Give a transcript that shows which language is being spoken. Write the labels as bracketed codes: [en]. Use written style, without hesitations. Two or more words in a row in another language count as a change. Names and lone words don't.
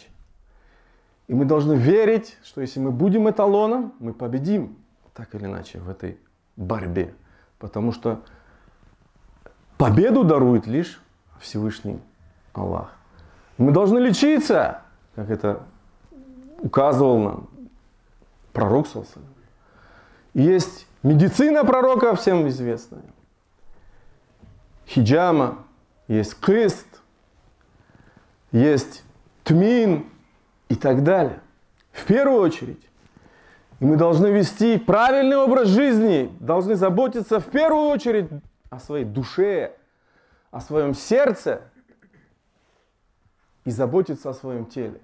[ru] И мы должны верить, что если мы будем эталоном, мы победим так или иначе в этой борьбе. Потому что победу дарует лишь Всевышний Аллах. Мы должны лечиться, как это указывал нам пророк [ar] صلى الله عليه وسلم. [ru] Есть медицина пророка, всем известная. Хиджама, есть кыст, есть тмин и так далее. В первую очередь. И мы должны вести правильный образ жизни, должны заботиться в первую очередь о своей душе, о своем сердце и заботиться о своем теле.